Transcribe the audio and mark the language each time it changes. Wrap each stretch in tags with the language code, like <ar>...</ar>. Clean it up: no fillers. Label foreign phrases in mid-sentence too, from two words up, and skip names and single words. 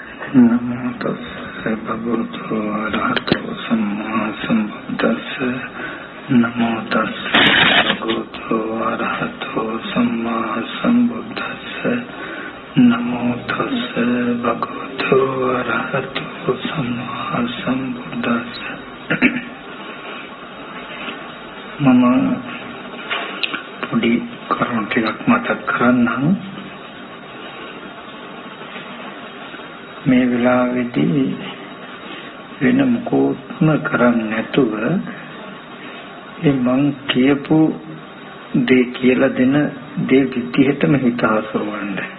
<pi>नमो तस्से भगवतो अरहतो सम्मा सम्बुद्दस्से नमो तस्से भगवतो अरहतो सम्मा सम्बुद्दस्से नमो तस्से भगवतो अरहतो सम्मा सम्बुद्दस्से</pi> <si>මම පොඩි කරුණු टिकක් මතක් කරන්නම් මේ වෙලාවේදී වෙන මොකොත්ම කරන්නේ නැතුව මං කියපු දේ කියලා දෙන දේ විදිහටම හිත හසුරවන්න.</si>